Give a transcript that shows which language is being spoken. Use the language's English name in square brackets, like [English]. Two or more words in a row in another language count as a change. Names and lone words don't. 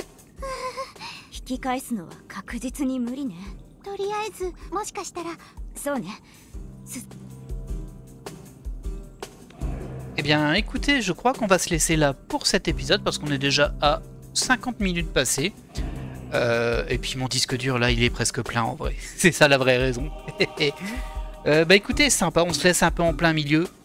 [Japanese] 引き返すのは確実に無理ね。とりあえずもしかしたら。そうね。 [French] Eh bien écoutez, je crois qu'on va se laisser là pour cet épisode parce qu'on est déjà à 50 minutes passées. Et puis mon disque dur là il est presque plein en vrai. C'est ça la vraie raison. Bah écoutez, sympa, on se laisse un peu en plein milieu.